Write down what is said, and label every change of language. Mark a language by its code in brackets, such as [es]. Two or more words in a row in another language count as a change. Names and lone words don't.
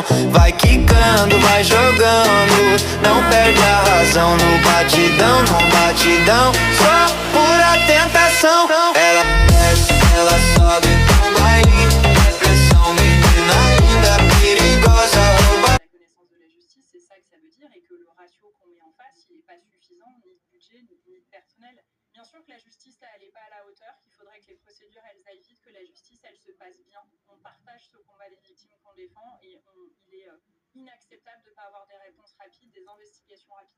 [pt] Vai quicando, vai jogando, não perde a razão. No batidão, só pura tentação. Ela desce, ela sobe, no baile é pressão. Menina linda, perigosa, rouba. [fr] La connaissance de la justice, c'est ça que ça veut dire, et que le ratio qu'on met en face, il n'est pas suffisant, ni de budget, ni de personnel. Bien sûr que la justice, là, elle n'est pas à la hauteur, qu'il faudrait que les procédures, elles aillent vite, que la justice, elle se passe bien. On partage ce combat des victimes qu'on défend, et il est inacceptable de ne pas avoir des réponses rapides, des investigations rapides.